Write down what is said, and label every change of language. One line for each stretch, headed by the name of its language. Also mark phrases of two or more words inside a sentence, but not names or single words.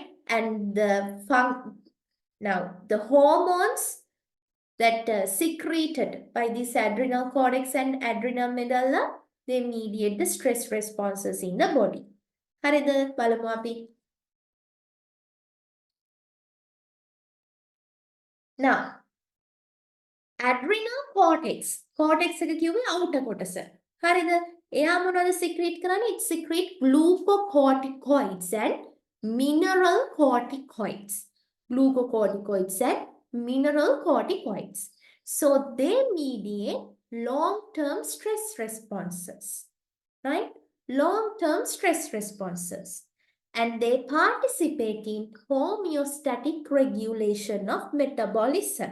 English: And now the hormones that secreted by this adrenal cortex and adrenal medulla, they mediate the stress responses in the body.
Sinhala: හරිද? බලමු අපි.
English: Now, adrenal cortex.
Sinhala: Cortex එක කිව්වේ outer කොටස. හරිද? එයා මොනවද secrete කරන්නේ?
English: It secrete glucocorticoids and mineral corticoids. Glucocorticoids and mineral corticoids. So they mediate long-term stress responses. Right? Long-term stress responses. And they participate in homeostatic regulation of metabolism.